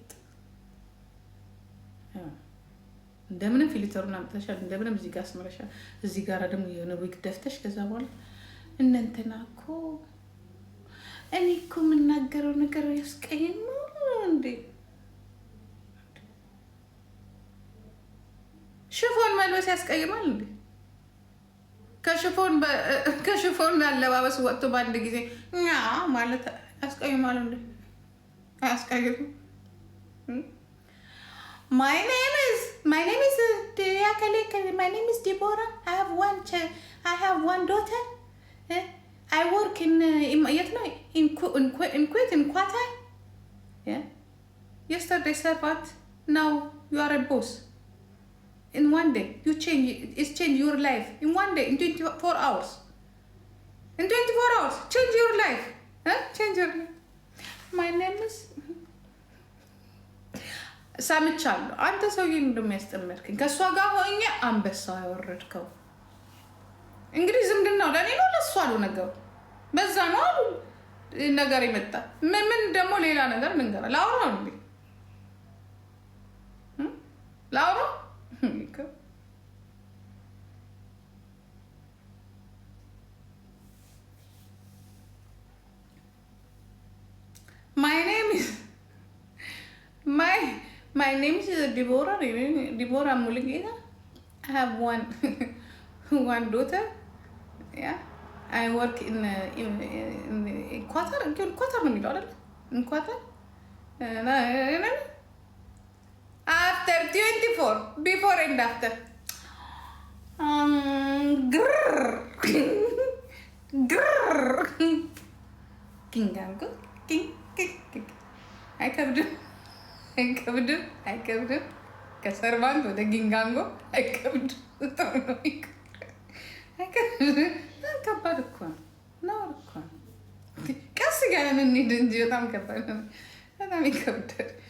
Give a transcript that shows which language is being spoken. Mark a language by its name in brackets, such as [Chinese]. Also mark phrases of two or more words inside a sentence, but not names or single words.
[Amharic] እንደምንም ፊልተሩን አምጥተሻል፣ እንደምንም እዚህ ጋር አስመረሻል። እዚህ ጋር ደግሞ የሆነ ዊግ ደፍተሽ ከዛ በኋላ እነንትና እኮ እኔ እኮ የምናገረው ነገር ያስቀይማል እንዴ? ሽፎን መልበስ ያስቀይማል እንዴ? ከሽፎን አለባበስ ወጥቶ በአንድ ጊዜ ማለት ያስቀይማል እንዴ? [English] አያስቀይም። My name is my name is Deborah. I have one daughter. I work in Kuwait, in Qatar. Yeah. Yesterday servant. Now you are a boss. In one day, it's change your life. In one day, in 24 hours. In 24 hours, change your life. Change your life. My name is... [Amharic] ሰምቻለሁ። አንተ ሰውዬ እንደሚያስጠመድከኝ ከእሷ ጋር ሆኜ አንበሳ ያወረድከው እንግዲህ ዝምድናው ለእኔ ነው ለእሷ ነው ነገሩ። በዛ ነው አሉ ነገር የመጣ ምን ደግሞ ሌላ ነገር ልንገራ ላውራ እንዴ? [English] ላውራ My name is Deborah Mulugeta. I have one daughter. Yeah, I work in Qatar. [Amharic] Qatar no የሚለው አይደል? [English] In Qatar. After 24, before and after. Kingango, king. [Amharic] አይከብድም። ከሰርቫንት ወደ ጊንጋንጎ አይከብድም። ከባድ እኮ ነው እኮ ቀስ እያለን እንሂድ እንጂ በጣም ከባድ ነው። በጣም ይከብዳል።